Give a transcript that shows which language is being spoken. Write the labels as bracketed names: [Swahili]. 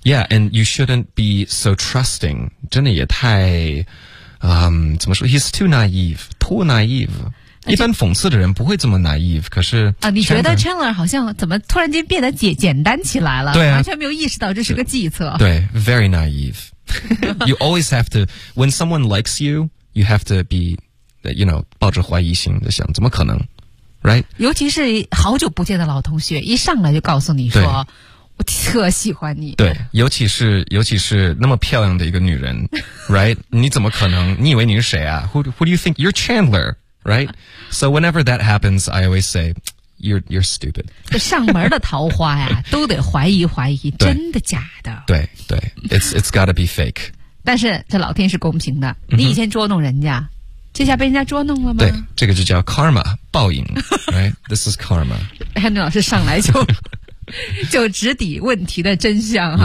[English] Yeah, and you shouldn't be so trusting. 真的也太，怎么说？He's too naive, too naive. [Chinese] 一般讽刺的人不会这么 naive, 可是。你觉得 Chandler 好像怎么突然间变得简单起来了？对啊。完全没有意识到这是个计策。对 ， very naive. [English] You always have to, when someone likes you, you have to be,you know, 抱着怀疑心的想，怎么可能？Right? [Chinese] 尤其是好久不见的老同学，一上来就告诉你说，我特喜欢你。对，尤其是那么漂亮的一个女人， Right? 你怎么可能？ [English] 你以为你是谁啊？Who do you think you're Chandler? Right? So whenever that happens, I always say, you're stupid. [Chinese] 上门的桃花呀，都得怀疑，真的假的？ [English] 对对，It's gotta be fake. [Chinese] 但是这老天是公平的，你以前捉弄人家。这下被人家捉弄了吗？对，这个就叫 karma, 报应，right? This is karma. Henry 老师上来就直抵问题的真相哈。